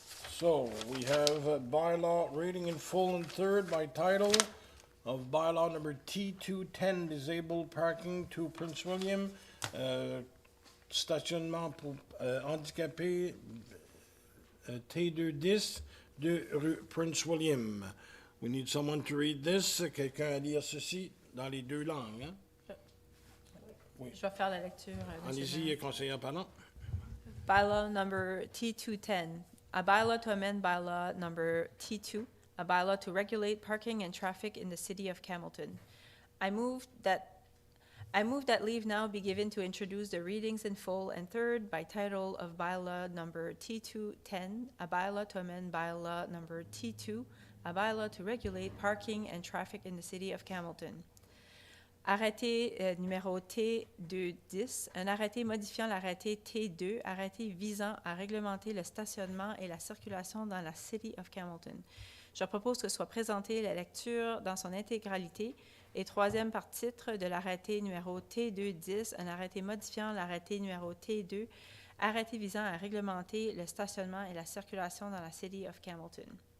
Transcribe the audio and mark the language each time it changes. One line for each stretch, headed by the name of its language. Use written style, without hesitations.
English: So we have bylaw reading in full and third by title of bylaw number T210, disabled parking to Prince William,
French: stationnement pour handicapés, T210, de rue Prince William.
English: We need someone to read this.
French: Quelqu'un à lire ceci dans les deux langues. Hein? Je vais faire la lecture. Allez-y, conseillère parlant.
English: Bylaw number T210, a bylaw to amend bylaw number T2, a bylaw to regulate parking and traffic in the city of Campbellton. I move that leave now be given to introduce the readings in full and third by title of bylaw number T210, a bylaw to amend bylaw number T2, a bylaw to regulate parking and traffic in the city of Campbellton.
French: Arrêté numéro T210, un arrêté modifiant l'arrêté T2, arrêté visant à réglementer le stationnement et la circulation dans la City of Campbellton. Je propose que soit présentée la lecture dans son intégralité et troisième par titre de l'arrêté numéro T210, un arrêté modifiant l'arrêté numéro T2, arrêté visant à réglementer le stationnement et la circulation dans la City of Campbellton.